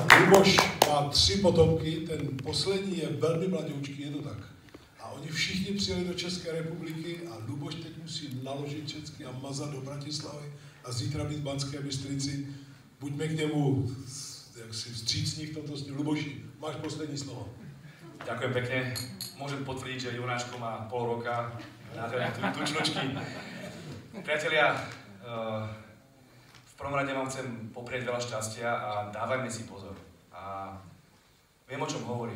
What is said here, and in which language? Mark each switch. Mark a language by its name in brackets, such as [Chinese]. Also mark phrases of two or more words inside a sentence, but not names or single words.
[Czech] Luboš má 3 potomky, ten poslední je velmi mladoučký, je to tak. A oni všichni přijeli do České republiky a Luboš teď musí naložit česky a mazat do Bratislavy a zítra být v Banské Bystrici. Buďme k němu jaksi vstřícní v tomto směru. Luboši, máš poslední slovo. [Slovak] Ďakujem pekne. Môžem potvrdiť, že Jonáško má pol roka na tučnočky. Priatelia, v prvom rade vám chcem poprieť veľa šťastia a dávajme si pozor. A viem, o čom hovorím.